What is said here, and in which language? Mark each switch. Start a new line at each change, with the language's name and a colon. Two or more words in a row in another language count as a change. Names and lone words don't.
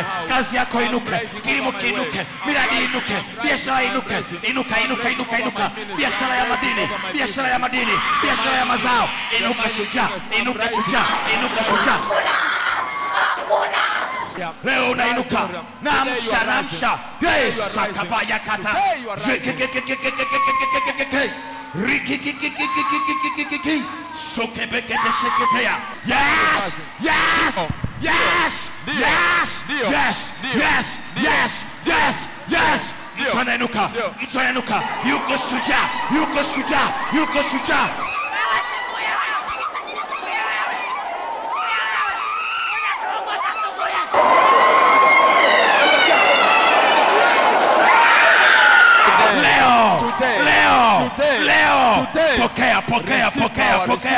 Swahili: Kazi yako inuke. Kilimo kiinuke. Miradi inuke. Biashara inuke. Inuka, inuka, inuka, inuka. Biashara ya madini, biashara ya madini, biashara ya mazao. Inuka shujaa, inuka shujaa, inuka shujaa. Leo unainuka. Namsha, namsha. Yes, sakabaya kata. Rikikikikikikikikikikikiki. Sokebekete sheketea.
English: Yes, yes, yes, yes, yes, yes, yes, yes, yes.
Swahili: Mtu anainuka, mtu anainuka. Yuko shujaa, yuko shujaa, yuko shujaa. Leo, pokea, pokea, pokea, pokea.